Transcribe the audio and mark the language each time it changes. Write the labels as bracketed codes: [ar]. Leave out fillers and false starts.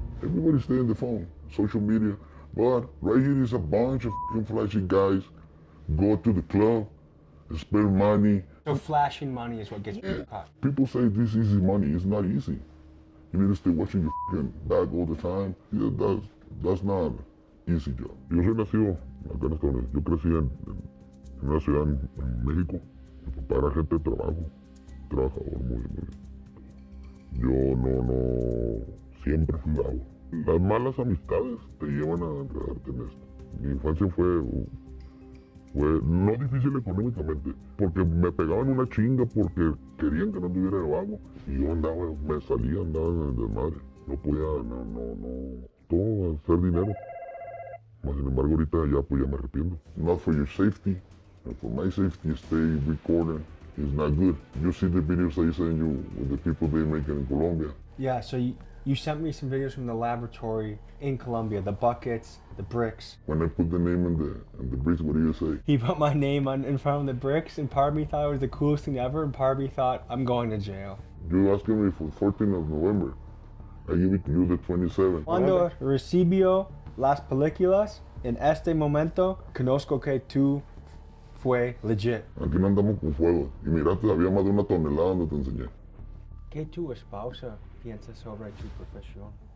[en] Everybody stay in the phone, social media. But right here is a bunch of f***ing flashy guys go to the club, spend money. So flashing money is what gets people caught. People say this is easy money. It's not easy. You need to stay watching your f***ing bag all the time. Yeah, that's not an easy job. [es] Yo soy nacido acá en Estados Unidos. Yo crecí en una ciudad en México. Mi papá era gente de trabajo, trabajador muy bien. Yo no siempre fui bravo. Las malas amistades te llevan a enredarte en esto. Mi infancia fue no difícil económicamente, porque me pegaban una chinga porque querían que no tuviera de vago. Y yo andaba en el desmadre. No podía, todo hacer dinero. Mas sin embargo ahorita ya me arrepiento. [en] Not for your safety, and for my safety, stay recording. It's not good. You see the videos I send you with the people they make in Colombia. Yeah, so you sent me some videos from the laboratory in Colombia, the buckets, the bricks. When I put the name in the bricks, what do you say? He put my name in front of the bricks, and part of me thought it was the coolest thing ever, and part of me thought, I'm going to jail. You're asking me for 14th of November. I give it to you the 27th. [es] Cuando recibió las películas, en este momento, conozco que tú fue legit. Aquí no andamos con fuego. Y miraste, había más de una tonelada donde te enseñé. ¿Qué tu esposa piensa sobre tu profesión?